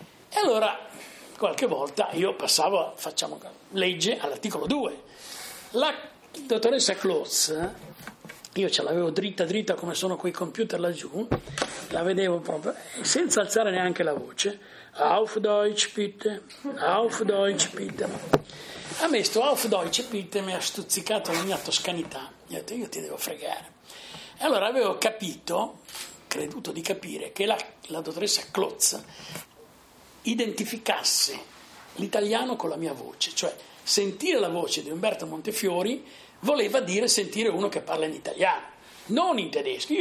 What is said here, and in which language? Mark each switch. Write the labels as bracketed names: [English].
[Italian] E allora qualche volta io passavo, facciamo legge all'articolo 2. La dottoressa Klotz, io ce l'avevo dritta dritta come sono quei computer laggiù, la vedevo proprio senza alzare neanche la voce. [German] Auf Deutsch bitte, auf Deutsch bitte. [Italian] A me sto [German] auf Deutsch bitte [Italian] mi ha stuzzicato la mia toscanità. Io ho detto, io ti devo fregare. E allora avevo capito, creduto di capire, che la dottoressa Klotz identificasse l'italiano con la mia voce, cioè sentire la voce di Umberto Montefiori voleva dire sentire uno che parla in italiano, non in tedesco.